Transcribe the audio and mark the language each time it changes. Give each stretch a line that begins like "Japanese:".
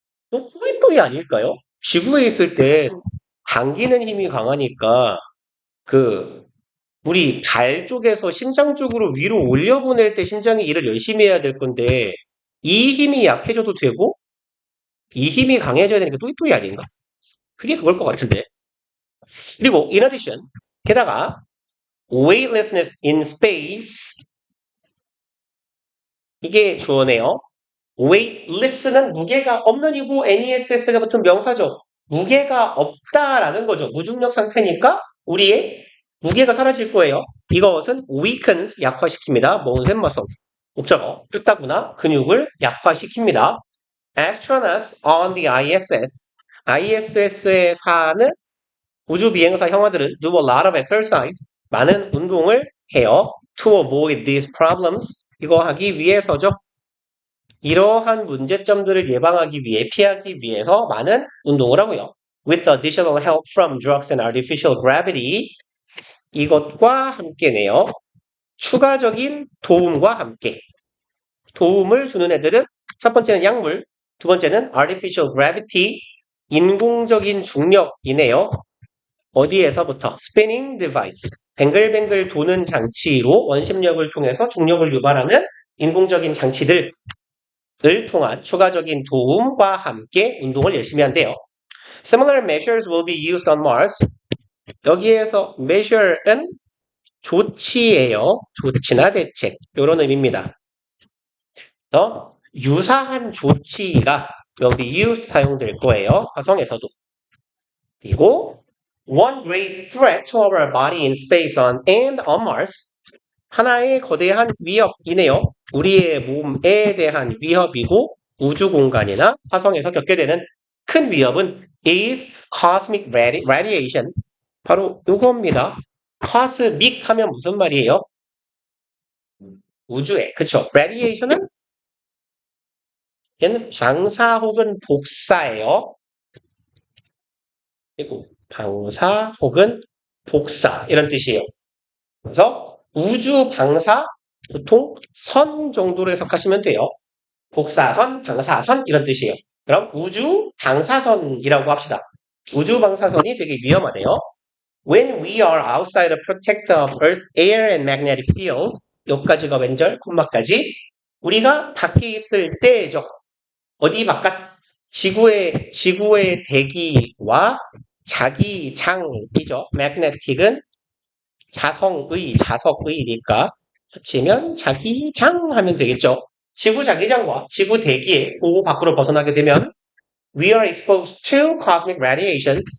Korean: 또 또이 아닐까요? 지구에 있을 때 당기는 힘이 강하니까 그 우리 발 쪽에서 심장 쪽으로 위로 올려보낼 때 심장이 일을 열심히 해야 될 건데 이 힘이 약해져도 되고 이 힘이 강해져야 되니까 또이 아닌가? 그게 그걸 것 같은데. 그리고
English: in addition
Korean: 게다가
English: weightlessness in space
Korean: 이게 주어네요. weightless는 무게가 없는 이고 NESS가 붙은 명사죠. 무게가 없다라는 거죠. 무중력 상태니까 우리의 무게가 사라질 거예요. 이것은 weakens 약화시킵니다.
English: bones and muscles.
Korean: 목적어 뼈다구나 근육을 약화시킵니다.
English: astronauts on the ISS
Korean: ISS에 사는 우주 비행사 형아들은
English: do a lot of exercise
Korean: 많은 운동을 해요.
English: to avoid these problems
Korean: 이거 하기 위해서죠. 이러한 문제점들을 예방하기 위해 피하기 위해서 많은 운동을 하고요.
English: With additional help from drugs and artificial gravity
Korean: 이것과 함께네요. 추가적인 도움과 함께 도움을 주는 애들은 첫 번째는 약물, 두 번째는
English: artificial gravity
Korean: 인공적인 중력이네요. 어디에서부터?
English: spinning device
Korean: 뱅글뱅글 도는 장치로 원심력을 통해서 중력을 유발하는 인공적인 장치들 을 통한 추가적인 도움과 함께 운동을 열심히 한대요.
English: Similar measures will be used on Mars.
Korean: 여기에서 measure는 조치예요. 조치나 대책 이런 의미입니다. 그래서 유사한 조치가 여기 used 사용될 거예요. 화성에서도. 그리고
English: one great threat to our body in space and on Mars.
Korean: 하나의 거대한 위협이네요. 우리의 몸에 대한 위협이고 우주 공간이나 화성에서 겪게 되는 큰 위협은
English: is cosmic radiation.
Korean: 바로 이겁니다. cosmic 하면 무슨 말이에요? 우주에. 그쵸? radiation은 얘는 방사 혹은 복사예요. 그리고 방사 혹은 복사 이런 뜻이에요. 그래서 우주 방사 보통 선 정도로 해석하시면 돼요. 복사선, 방사선 이런 뜻이에요. 그럼 우주 방사선이라고 합시다. 우주 방사선이 되게 위험하네요.
English: When we are outside the protector of Earth air and magnetic field
Korean: 여기까지가 왼절, 콤마까지 우리가 밖에 있을 때죠. 어디 바깥? 지구의 대기와 자기장이죠. magnetic은 자석의니까 합치면 자기장 하면 되겠죠. 지구 자기장과 지구 대기의 보호 밖으로 벗어나게 되면
English: we are exposed to cosmic radiation.